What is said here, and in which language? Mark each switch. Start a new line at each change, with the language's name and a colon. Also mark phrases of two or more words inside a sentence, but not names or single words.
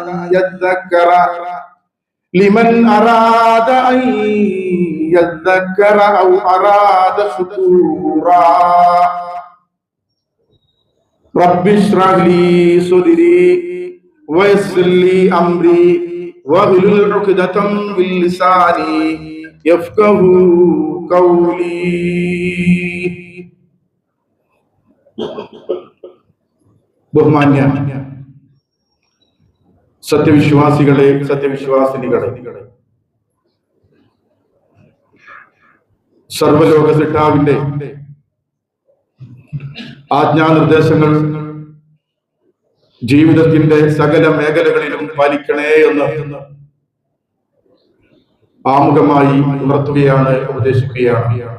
Arabic: أن يذكر أو أراد شكورا رب اشرح لي صدري ويسر لي أمري واحلل عقدة من لساني يفقهوا قولي ബഹുമാന്യ
Malayalam: സത്യവിശ്വാസികളെ സത്യവിശ്വാസിനികളെ സർവലോക സിട്ടാവിന്റെ ആജ്ഞാനിർദ്ദേശങ്ങൾ ജീവിതത്തിന്റെ സകല മേഖലകളിലും പാലിക്കണേ എന്ന് ആമുഖമായി ഉണർത്തുകയാണ്, ഉപദേശിക്കുകയാണ്.